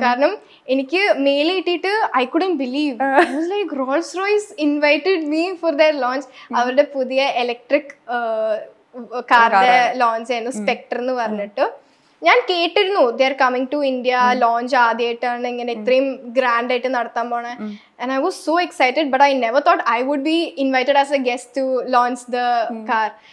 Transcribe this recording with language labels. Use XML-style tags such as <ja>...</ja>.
<ml>കാരണം എനിക്ക് മെയിൽ കിട്ടിയിട്ട്</ml> <en>I couldn't believe. I was like, Rolls-Royce invited me for their launch.</en> <ml>അവരുടെ പുതിയ ഇലക്ട്രിക് കാറിന്റെ ലോഞ്ച് ആയിരുന്നു, സ്പെക്ടർ എന്ന് പറഞ്ഞിട്ട്. ഞാൻ കേട്ടിരുന്നു</ml> <en>they are coming to India,</en> <ml>launch ആദ്യമായിട്ടാണ് ഇങ്ങനെ ഇത്രയും ഗ്രാൻഡ് ആയിട്ട് നടത്താൻ പോണേ.</ml> <en>And I was so excited but I never thought I would be invited as a guest to launch the car.</en>